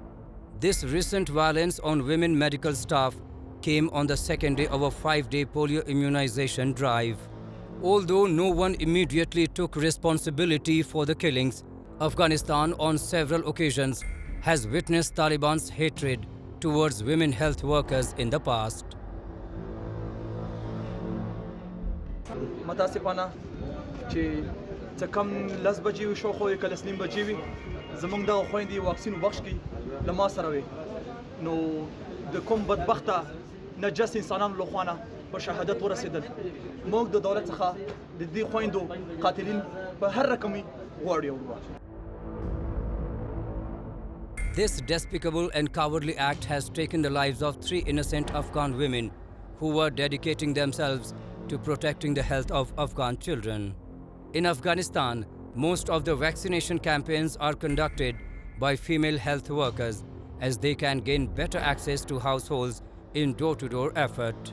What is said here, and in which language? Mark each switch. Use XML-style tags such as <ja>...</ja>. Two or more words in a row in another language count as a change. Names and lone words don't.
<en>This recent violence on women medical staff came on the second day of a 5-day polio immunization drive. Although no one immediately took responsibility for the killings, Afghanistan on several occasions has witnessed Taliban's hatred towards women health workers in the past.</en> <ps>متاسفانه چې څه کم لس بجې وي شاوخوا یې که لس نیم بجې وي زموږ دغه خویندې واکسین وبخش کړي له ما سره وي نو د کوم بدبخته نجس انسانانو له خوا نه په شهادت ورسېدل موږ د دولت څخه د دې خویندو قاتلین په هر رقمي غواړو.</ps> <en>This despicable and cowardly act has taken the lives of 3 innocent Afghan women who were dedicating themselves to protecting the health of Afghan children. In Afghanistan, most of the vaccination campaigns are conducted by female health workers as they can gain better access to households in door-to-door effort.</en>